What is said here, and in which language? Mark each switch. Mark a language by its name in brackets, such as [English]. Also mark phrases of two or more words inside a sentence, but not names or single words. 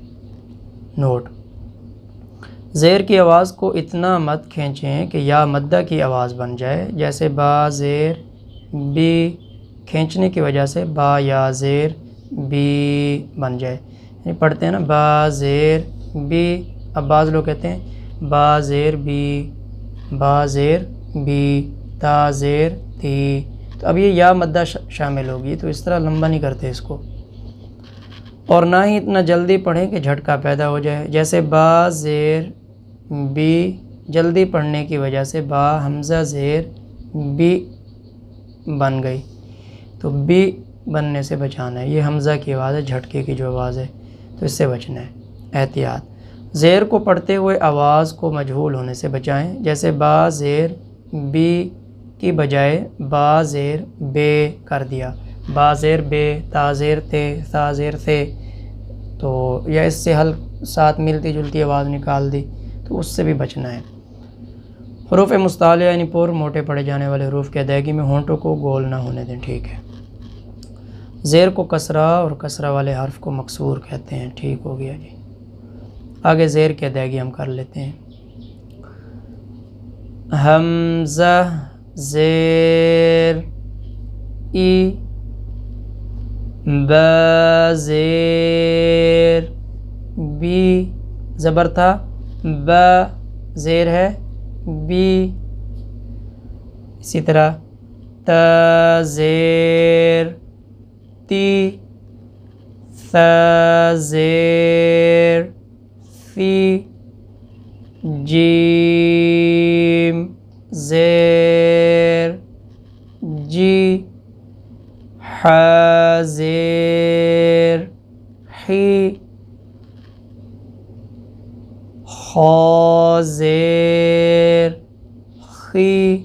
[Urdu] نوٹ: زیر کی آواز کو اتنا مت کھینچیں کہ یا مدہ کی آواز بن جائے، جیسے با زیر بی، کھینچنے کی وجہ سے با یا زیر بی بن جائے۔ یعنی پڑھتے ہیں نا با زیر بی، اب بعض لوگ کہتے ہیں با زیر بی، با زیر بی، تا زیر تی، تو اب یہ یا مدہ شامل ہوگی، تو اس طرح لمبا نہیں کرتے اس کو۔ اور نہ ہی اتنا جلدی پڑھیں کہ جھٹکا پیدا ہو جائے، جیسے با زیر بی، جلدی پڑھنے کی وجہ سے با حمزہ زیر بی بن گئی، تو بی بننے سے بچانا ہے۔ یہ حمزہ کی آواز ہے، جھٹکے کی جو آواز ہے، تو اس سے بچنا ہے۔ احتیاط: زیر کو پڑھتے ہوئے آواز کو مجہول ہونے سے بچائیں، جیسے با زیر بی کی بجائے با زیر بے کر دیا، با زیر بے، تا زیر تے، سا زیر سے، تو یا اس سے ساتھ ملتی جلتی آواز نکال دی، تو اس سے بھی بچنا ہے۔ حروف مستعلیہ یعنی پر موٹے پڑھے جانے والے حروف کی ادائیگی میں ہونٹوں کو گول نہ ہونے دیں۔ ٹھیک ہے۔ زیر کو کسرہ اور کسرہ والے حرف کو مکسور کہتے ہیں۔ ٹھیک ہو گیا جی۔ آگے زیر کی ادائیگی ہم کر لیتے ہیں۔ حمزہ زیر ای، با زیر بی، زبر تھا با، زیر ہے بی، اسی طرح تا زیر تی، ثا زیر فی، جیم زیر جی، ح زیر حی، خا زیر خی،